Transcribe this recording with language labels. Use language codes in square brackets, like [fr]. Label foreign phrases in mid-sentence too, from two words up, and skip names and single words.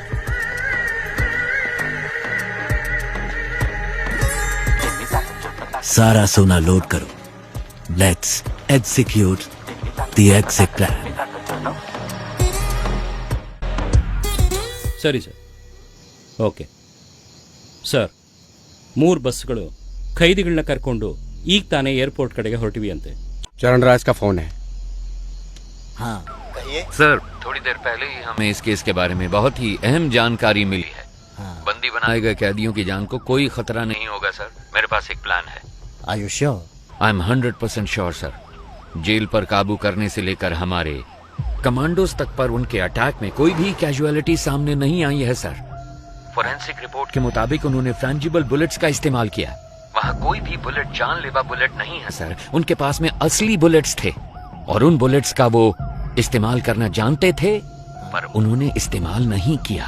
[hi] सारा सोना लोड करो। [en] let's execute the exit plan. [kn] ಸರಿ ಸರ್. [en] okay sir, [kn] 3 ಬಸ್ಗಳು ಖೈದಿಗಳನ್ನ ಕರ್ಕೊಂಡು ಈಗ ತಾನೇ ಏರ್ಪೋರ್ಟ್ ಕಡೆಗೆ ಹೊರಟಿವಿ ಅಂತೆ. [hi] चरण राज का फोन है। हाँ सर, थोड़ी देर पहले ही हमें इस केस के बारे में बहुत ही अहम जानकारी मिली है। हाँ। बंदी बनाए गए कैदियों की जान को कोई खतरा नहीं होगा सर। मेरे पास एक प्लान है। [en] are you sure? I am 100% sure sir. [hi] जेल पर काबू करने से लेकर हमारे कमांडोज तक पर उनके अटैक में कोई भी कैजुअलिटी सामने नहीं आई है सर। फोरेंसिक रिपोर्ट के मुताबिक उन्होंने [en] frangible bullets [hi] का इस्तेमाल किया। वहाँ कोई भी बुलेट जानलेवा बुलेट नहीं है सर। उनके पास में असली बुलेट्स थे और उन बुलेट्स का वो इस्तेमाल करना जानते थे, पर उन्होंने इस्तेमाल नहीं किया।